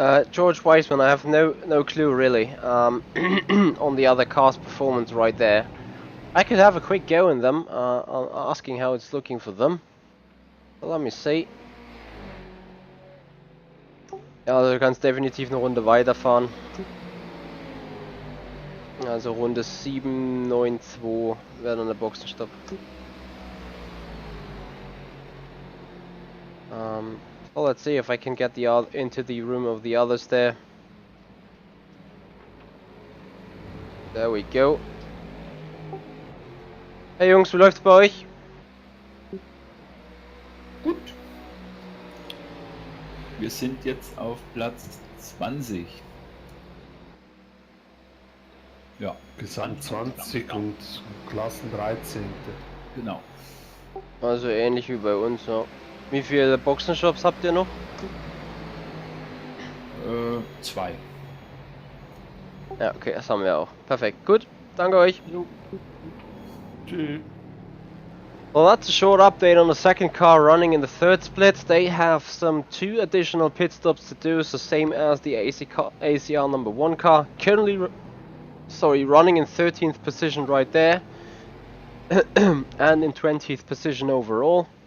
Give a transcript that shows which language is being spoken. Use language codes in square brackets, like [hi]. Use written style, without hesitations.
[en] George Weissman, I have no clue really on the other car's performance right there. I could have a quick go in them, asking how it's looking for them. So let me see. [de] Ja, also du kannst definitiv eine Runde weiterfahren. Also Runde 792 wäre dann der Boxenstopp. [en] So let's see if I can get into the room of the others there. There we go. [de] Hey Jungs, wie läuft's bei euch? Gut. Wir sind jetzt auf Platz 20. Ja. Gesamt 20 und Klassen 13. Genau. Also ähnlich wie bei uns, ja. Wie viele Boxenshops habt ihr noch? 2. Ja, okay, das haben wir auch. Perfekt, gut. Danke euch. Tschüss. [en] Well, that's a short update on the second car running in the third split. They have some 2 additional pit stops to do, so same as the ACR number 1 car. Currently, running in 13th position right there, and in 20th position overall.